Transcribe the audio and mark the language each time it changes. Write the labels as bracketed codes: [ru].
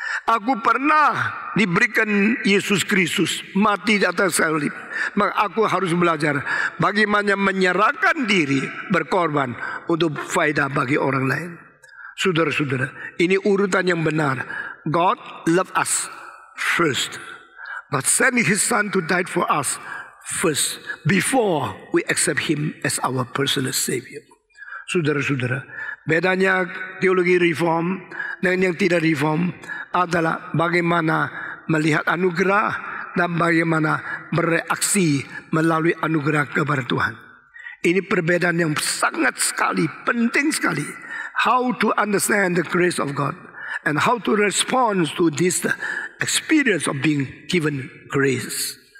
[id] Aku pernah diberikan Yesus Kristus mati di atas salib, maka aku harus belajar bagaimana menyerahkan diri berkorban untuk faedah bagi orang lain. Saudara-saudara, ini urutan yang benar. [en] God loved us first. God sent His Son to die for us first, before we accept Him as our personal Savior. [id] Saudara-saudara, bedanya teologi reform dengan yang tidak reform adalah bagaimana melihat anugerah dan bagaimana bereaksi melalui anugerah kepada Tuhan. Ini perbedaan yang sangat sekali, penting sekali. [en] How to understand the grace of God and how to respond to this experience of being given grace.